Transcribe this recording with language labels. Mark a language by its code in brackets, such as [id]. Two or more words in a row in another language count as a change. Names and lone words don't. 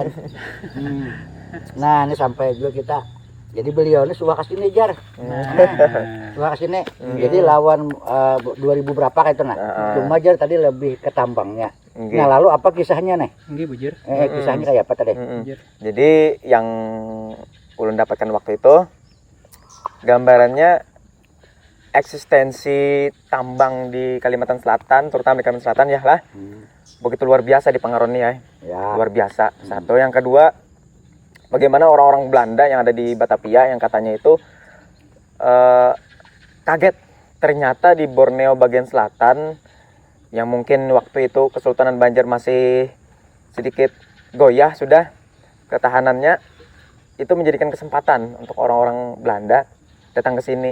[id] Nah ini sampai juga kita, jadi beliau ini suka kesini Jar, suka kesini. Jadi lawan 2000 berapa kayak itu nah, cuma Jar tadi lebih ke tambangnya. Nah lalu apa kisahnya nih? Bujur. Kisahnya kayak apa tadi? Jadi yang ulun dapatkan waktu itu gambarannya eksistensi tambang di Kalimantan Selatan, terutama di Kalimantan Selatan ya lah, begitu luar biasa dipengaruhi ya, luar biasa. Satu, yang kedua, bagaimana orang-orang Belanda yang ada di Batavia yang katanya itu kaget ternyata di Borneo bagian selatan, yang mungkin waktu itu Kesultanan Banjar masih sedikit goyah sudah ketahanannya, itu menjadikan kesempatan untuk orang-orang Belanda datang ke sini.